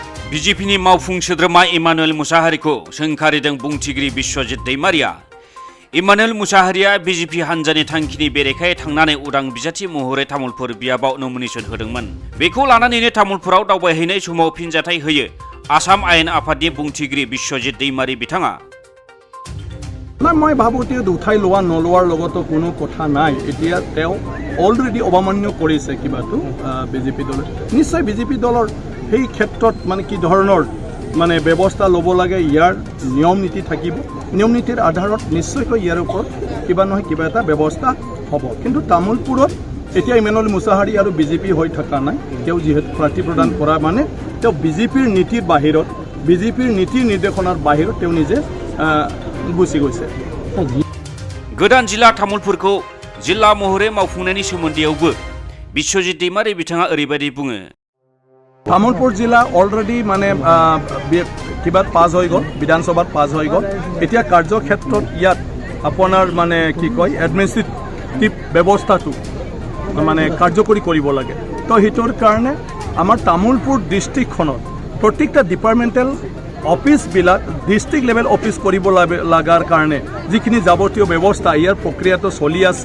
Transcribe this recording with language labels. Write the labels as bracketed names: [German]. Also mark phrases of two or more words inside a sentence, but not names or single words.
[Bodo] BJPनि मावफुं सोद्रोमा इमानुएल मुसाहारिखौ सोंखारिदों बुंथिगिरि बिश्वजित दैमारिया। इमानुएल मुसाहारिया BJP हान्जानि थांखिनि बेरेखायै थांनानै उदां बिजाथि महरै तामुलपुर बियाबाव नमिनेशन होदोंमोन। बेखौ लानानैनो तामुलपुराव दावबायहैनाय समाव फिनजाथाय होयो आसाम आयेन आफादनि बुंथिगिरि बिश्वजित दैमारि बिथाङा। [Assamese] মই ভাবোঁ তেওঁ উঠাই লোৱা নলোৱাৰ লগতো কোনো কথা নাই। এতিয়া তেওঁ অলৰেডি অৱমান্য কৰিছে কিবাটো বিজেপি দলে। নিশ্চয় বিজেপি দলৰ সেই ক্ষেত্ৰত মানে কি ধৰণৰ মানে ব্যৱস্থা ল'ব লাগে, ইয়াৰ নিয়ম নীতি থাকিব। নিয়ম নীতিৰ আধাৰত নিশ্চয়কৈ ইয়াৰ ওপৰত কিবা নহয় কিবা এটা ব্যৱস্থা হ'ব। কিন্তু তামোলপুৰত এতিয়া ইমানুৱেল মুছাহাৰী আৰু বিজেপি হৈ থকা নাই। তেওঁ যিহেতু প্ৰাৰ্থী প্ৰদান কৰা মানে তেওঁ বিজেপিৰ নীতিৰ বাহিৰত, বিজেপিৰ নীতি নিৰ্দেশনাৰ বাহিৰত তেওঁ নিজে গুচি গৈছে [Bodo] गोदान जिल्ला तामुलपुरखौ जिल्ला महरै मावफुंनायनि सोमोन्दैयावबो बिश्वजित दैमारि बिथाङा ओरैबायदि बुङो। [Assamese] তামুলপুৰ জিলা অলৰেডী মানে কিবাত पास হৈ গ'ল, বিধানসভাত পাস হৈ গ'ল। এতিয়া কাৰ্যক্ষেত্ৰত ইয়াত আপোনাৰ মানে কি কয় এডমিনিষ্ট্ৰেটিভ ব্যৱস্থাটো মানে কাৰ্যকৰী কৰিব লাগে। তো হিটোৰ কাৰণে আমাৰ তামুলপুৰ ডিষ্ট্ৰিক্টখনত প্ৰত্যেকটা ডিপাৰ্টমেণ্টেল অফিসবিলাক ডিস্ট্রিক্ট লেভেল অফিস কৰিব লাগাৰ কাৰণে যিখিনি যাৱতীয় ব্যৱস্থা ইয়াৰ প্ৰক্ৰিয়াটো চলি আছে।